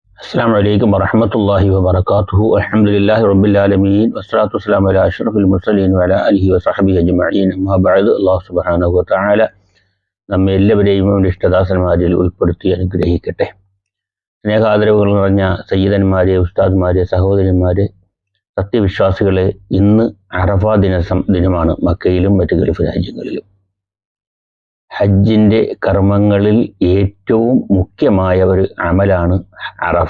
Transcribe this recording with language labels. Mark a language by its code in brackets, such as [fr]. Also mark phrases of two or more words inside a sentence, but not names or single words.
[ar] السلام عليكم ورحمة الله وبركاته. الحمد لله رب العالمين والصلاة والسلام على أشرف المرسلين وعلى آله وصحبه أجمعين. أما بعد, الله سبحانه وتعالى [ml] നമ്മെ എല്ലാവരെയും ഇഷ്ടദാസന്മാരിൽ ഉൾപ്പെടുത്തി അനുഗ്രഹിക്കട്ടെ. സ്നേഹാദരവുകൾ നിറഞ്ഞ സയ്യിദന്മാരെ, ഉസ്താദ്മാരെ, സഹോദരന്മാരെ, സത്യവിശ്വാസികളെ, ഇന്ന് അറഫ ദിനമാണ്. മക്കയിലും മറ്റ് ഗൾഫ് രാജ്യങ്ങളിലും ഹജ്ജിൻ്റെ കർമ്മങ്ങളിൽ ഏറ്റവും മുഖ്യമായ ഒരു അമലാണ് അറഫ.